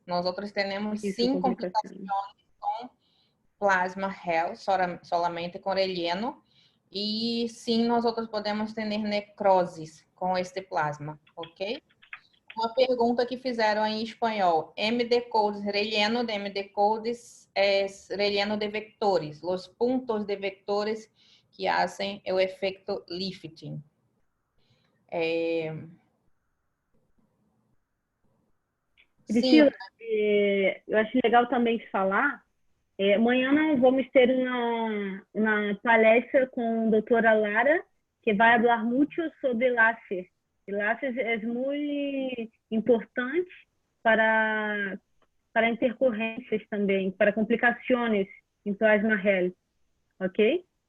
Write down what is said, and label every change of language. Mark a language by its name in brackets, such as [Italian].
[Portuguese] Nós outros temos sim complicações com plasma gel, [Spanish] solamente [Portuguese] com relleno. E sim, nós outros podemos ter necroses com este plasma, ok? Uma pergunta que fizeram em espanhol. [Spanish] MD codes, relleno de MD codes es relleno de vectores, los puntos de vectores que hacen [Portuguese] o [Spanish] efecto lifting. [Portuguese] Priscila, eu acho legal também falar. Amanhã nós vamos ter uma palestra com a doutora Lara, que vai falar muito sobre láser. [Spanish] El láser [Portuguese] é muito importante para intercorrências também, para complicações em plasma gel, ok?